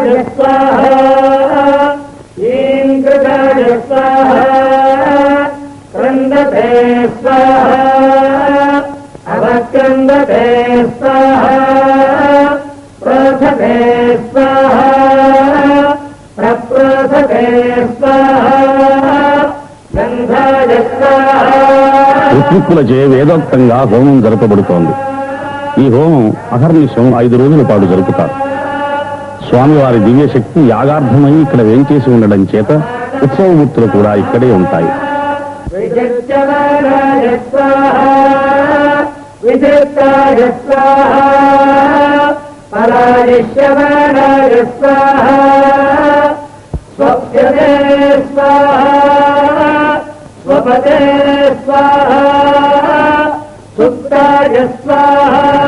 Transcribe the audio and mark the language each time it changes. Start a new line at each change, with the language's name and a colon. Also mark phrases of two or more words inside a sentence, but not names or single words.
Sanskrit: स्वाहा ईं कृताय स्वाहा क्रन्दते स्वाहा अवक्रन्दते स्वाहा प्रोथते स्वाहा प्रप्रोथते स्वाहा गन्धाय स्वाहा
Telugu: ఋత్విక్కులచే వేదోక్తంగా హోమం జరపబడుతోంది. ఈ హోమం అహర్నిశం 5 రోజుల పాటు జరుపుతారు. స్వామివారి దివ్యశక్తి యాగార్థమై ఇక్కడ వేంచేసి ఉండడం చేత ఉత్సవమూర్తులు కూడా ఇక్కడే ఉంటాయి.
Sanskrit: विजित्यमानाय स्वाहा विजिताय स्वाहा पराजिष्यमानाय स्वाहा स्वप्यते स्वाहा स्वपते स्वाहा सुप्ताय स्वाहा